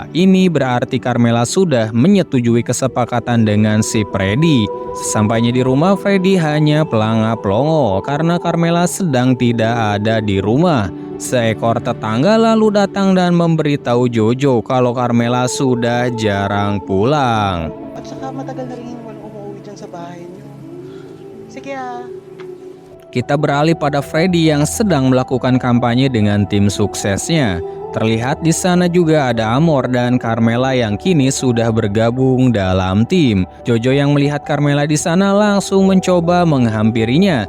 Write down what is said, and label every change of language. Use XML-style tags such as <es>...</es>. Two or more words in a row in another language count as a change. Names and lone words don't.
<id>Ini berarti Carmela sudah menyetujui kesepakatan dengan si Freddy. Sesampainya di rumah, Freddy hanya pelangap-pelongo karena Carmela sedang tidak ada di rumah. Seekor tetangga lalu datang dan memberitahu Jojo kalau Carmela sudah jarang pulang.</id> <tl>At saka matagal na rin walang umuwi dyan sa bahay niyo. Sige</tl> <id>Kita beralih pada Freddy yang sedang melakukan kampanye dengan tim suksesnya. Terlihat di sana juga ada Amor dan Carmela yang kini sudah bergabung dalam tim. Jojo yang melihat Carmela di sana langsung mencoba menghampirinya.</id>